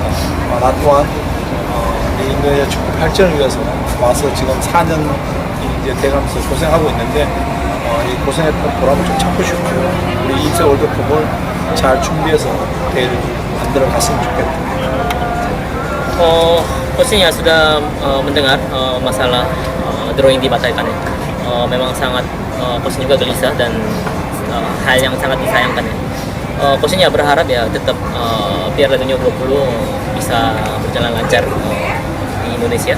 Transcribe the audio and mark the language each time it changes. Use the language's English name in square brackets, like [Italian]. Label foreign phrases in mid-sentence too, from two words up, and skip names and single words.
[Korean] 나 또한 이 인도네시아 축구 발전을 위해서 와서 지금 4년 이제 돼가면서 고생하고 있는데 이 고생했던 보람을 좀 찾고 싶고요. 우리 이세 월드컵을 잘 준비해서 대회를 만들어 갔으면 좋겠다. [Indonesian] Pastinya sudah mendengar masalah drawing dibatalkan ya. Memang sangat coachnya juga gelisah dan hal yang sangat disayangkan ya. Coachnya berharap ya tetap Piala Dunia 20 bisa berjalan lancar di Indonesia.